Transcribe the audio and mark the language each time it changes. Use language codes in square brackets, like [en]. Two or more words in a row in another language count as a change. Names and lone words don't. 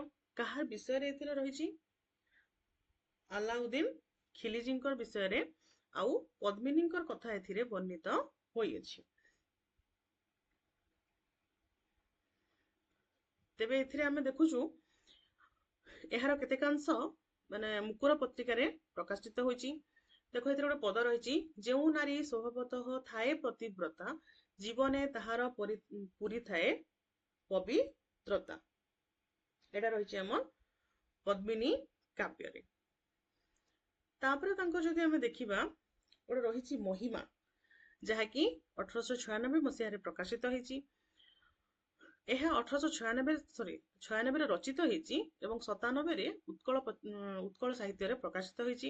[or] କାହାର ବିଷୟ ରେ ଏଥିରେ ରହିଛି ଅଲାଉଦ୍ଦିନ ଖିଲଜୀଙ୍କର ବିଷୟ ରେ ଆଉ ପଦ୍ମିନୀଙ୍କର କଥା ଏଥିରେ ବର୍ଣ୍ଣିତ ହୋଇ ଅଛି। ତେବେ ଏଥିରେ ଆମେ ଦେଖୁଛୁ ଏହାର କେତେକାଂଶ ମାନେ ମୁକୁର ପତ୍ରିକା ରେ ପ୍ରକାଶିତ ହୋଇଛି। ଦେଖ ଏଥିରେ ଗୋଟେ ପଦ ରହିଛି ଯେଉଁ ନାରୀ ସ୍ୱଭାବତଃ ଥାଏ ପତିବ୍ରତା ଜୀବନେ ତାହାର ପୁରି ଥାଏ ପବିତ୍ରତା। ଏଇଟା ରହିଛି ଆମର ପଦ୍ମିନୀ କାବ୍ୟ ରେ। ତାପରେ ତାଙ୍କୁ ଯଦି ଆମେ ଦେଖିବା ଓଟେ ରହିଛି ମହିମା ଯାହାକି 1896 ମସିହା ରେ ପ୍ରକାଶିତ ହୋଇଛି। ଏହା 1896 ରେ ରଚିତ ହୋଇଛି ଏବଂ 97 ରେ ଉତ୍କଳ ସାହିତ୍ୟ ରେ ପ୍ରକାଶିତ ହୋଇଛି।